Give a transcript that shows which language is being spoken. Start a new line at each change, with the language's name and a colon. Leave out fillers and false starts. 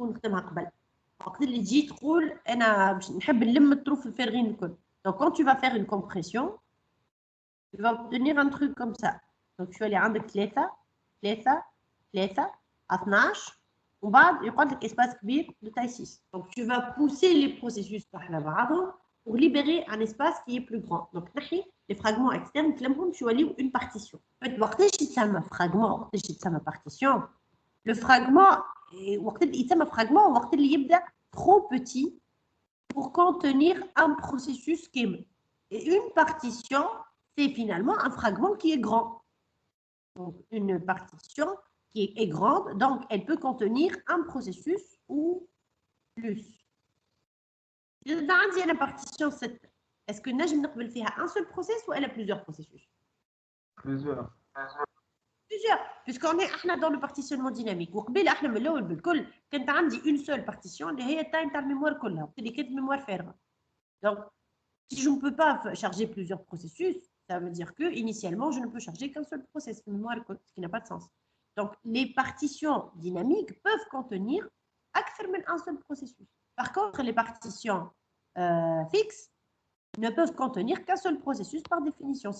Arabic: وقت اللي تجي تقول انا نحب نلم الطروف الفارغين الكل.
French: Donc quand tu vas faire une compression, tu vas obtenir un truc comme ça.
Arabic: Donc شو اللي عندك 3 12 ومن بعد يقعد لك اسباس كبير de taille 6.
French: Donc tu vas pousser les processus
Arabic: على بعضهم
French: pour libérer un espace qui est plus grand. Donc نحي les fragments externes تلمهم شو يوليو une partition.
Arabic: وقتاش يتسمى fragment وقتاش يتسمى partition.
French: Le fragment وقت اللي يتسمى fragment وقت اللي يبدا trop petit pour contenir un processus schème. Et une partition, c'est finalement un fragment qui est grand. Donc, une partition qui est grande, donc elle peut contenir un processus ou plus. Dans une partition, est-ce que
Arabic: نجم نقبل فيها
French: un seul processus ou elle a plusieurs processus? Plusieurs. Plusieurs, puisqu'on est dans le partitionnement dynamique.
Arabic: وقبل احنا من الاول بالكل كانت عندي
French: une seule partition
Arabic: اللي هي التايم تاع الميموار كلها وقت اللي كانت ميموار فارغه.
French: Donc si je ne peux pas charger plusieurs processus, ça veut dire que initialement je ne peux charger qu'un seul processus mémoire ce qui n'a pas de sens. Donc les partitions dynamiques peuvent contenir اكثر من un seul processus. Par contre les partitions fixes ne peuvent contenir qu'un seul processus par définition.